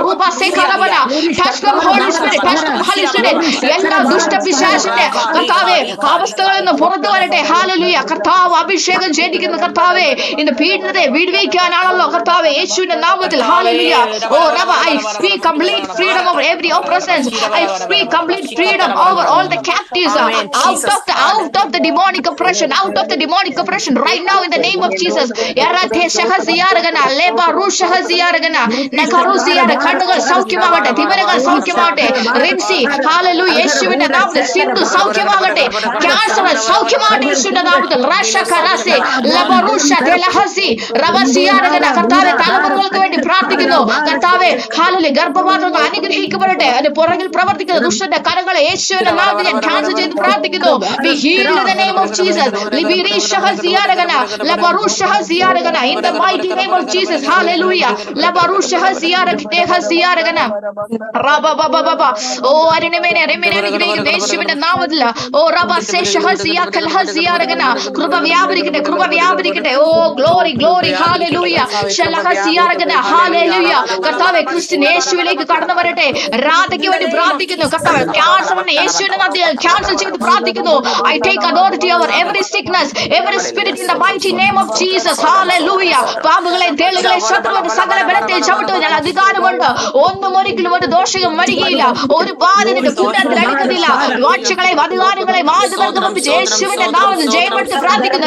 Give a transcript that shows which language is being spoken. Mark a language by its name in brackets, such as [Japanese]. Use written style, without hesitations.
[English] റൂബാസേഖറബന touch the Holy Spirit, touch the Holy Spirit. [Malayalam] എല്ലാ ദുഷ്ടപിശാചിന്റെ കർത്താവേ അവസ്ഥകളിൽ നിന്ന് പുറത്തു വരട്ടെ. ഹാലലൂയ. കർത്താവ് അഭിഷേകം ചെയ്തിരിക്കുന്ന കർത്താവേ ഇന്ന് പീഡനത്തെ വിടുവിക്കാനാണല്ലോ കർത്താവേ യേശുവിന്റെ നാമത്തിൽ. Hallelujah. [English] Oh റബ I speak complete freedom over every oppressions. I speak complete freedom over all the captives out of the demonic oppression, out of the demonic oppression right now in the name of Jesus. Yarate shahaziyaragana leba rushahaziyaragana nakaruziyar [Malayalam] കണ്ണുകൾ സൗഖ്യമാകട്ടെ. തിമിരങ്ങൾ സൗഖ്യമാകട്ടെ. Rincy hallelujah യേശുവിന്റെ നാമത്തിൽ. സിന്ധു സൗഖ്യമാകട്ടെ. Cancer സൗഖ്യമാകട്ടെ യേശുവിന്റെ നാമത്തിൽ. റഷകറാസെ ലബറുഷ ദലഹസി റവസിയാരഗന കർത്താവേ തലമുറകൾക്ക് വേണ്ടി പ്രാർത്ഥിക്കുന്നു കർത്താവേ. ഹാലലൂയ. ഗർഭപാത്രങ്ങൾ അനുഗ്രഹിക്കപ്പെടട്ടെ. അതിന് പുറകിൽ പ്രവർത്തിക്കുന്ന ദുഷ്ടന്റെ കരങ്ങളെ യേശുവിന്റെ നാമത്തിൽ ഞാൻ ക്യാൻസൽ ചെയ്ത് പ്രാർത്ഥിക്കുന്നു. [English] Be healed in the name of Jesus. Libiri shahaziyaragana labaru shahaziyaragana in the mighty name of Jesus. Hallelujah. Labaru shahaziyaragana raba baba baba [Malayalam] ഓ അരുണിമേനെ അനുഗ്രഹിക്കുന്ന യേശുവിന്റെ നാമത്തിൽ. ഓ റബ സേ ഷഹസിയ കൽഹസിയാരഗന കൃപ വ്യാപരിക്കട്ടെ. ഓ ഗ്ലോറി ഗ്ലോറി. ഹാലലൂയ. ഷലഹസിയാരഗന ഹാലലൂയ. കർത്താവേ ക്രിസ്ത്യൻ യേശുവിലേക്ക് കടന്നു വരട്ടെ. രാധയ്ക്ക് വേണ്ടി പ്രാർത്ഥിക്കുന്നു കർത്താവേ. ക്യാൻസറിനെ യേശുവിന്റെ നാമത്തിൽ ക്യാൻസൽ ചെയ്ത് പ്രാർത്ഥിക്കുന്നു. [English] I take authority over every sickness, every spirit in the mighty name of Jesus. Hallelujah. [Malayalam] പാമ്പുകളെ തേളുകളെ ശത്രുവിന്റെ സകല ബലത്തെ ചവിട്ടുവാൻ ഞാൻ അധികാരമുണ്ട്. ഒന്നും ഒരിക്കലും ഒരു ദോഷവും വരികയില്ല. ഒരു ബാധയുടെ കൂട്ടത്തിൽ അടുക്കുന്നില്ല. വാഴ്ചകളെയും അധികാരങ്ങളെയും ആയുധങ്ങൾക്ക് മുമ്പിച്ച് യേശുവിന്റെ നാമത്തിൽ ജയമെടുത്ത് പ്രാർത്ഥിക്കുന്നു.